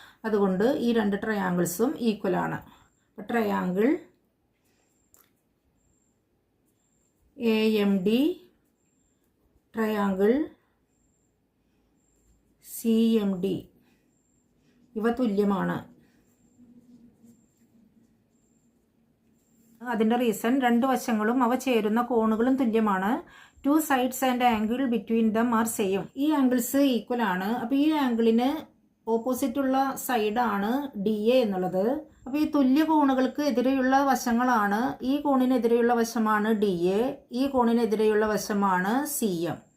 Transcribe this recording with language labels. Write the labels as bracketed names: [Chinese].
[Malayalam] അതുകൊണ്ട് ഈ രണ്ട് ട്രയാങ്കിൾസും ഈക്വൽ ആണ്. ട്രയാങ്കിൾ AMD, ട്രയാങ്കിൾ CMD ഇവ തുല്യമാണ്. അതിൻ്റെ റീസൺ രണ്ട് വശങ്ങളും അവ ചേരുന്ന കോണുകളും തുല്യമാണ്. [English] 2 sides and angle between them are same. [Malayalam] ഈ ആംഗിൾസ് ഈക്വൽ ആണ്. അപ്പോൾ ഈ ആംഗിളിന് ഓപ്പോസിറ്റുള്ള സൈഡാണ് DA എന്നുള്ളത്. അപ്പോൾ ഈ തുല്യ കോണുകൾക്ക് എതിരെയുള്ള വശങ്ങളാണ്, ഈ കോണിനെതിരെയുള്ള വശമാണ് DA, ഈ കോണിനെതിരെയുള്ള വശമാണ് CM.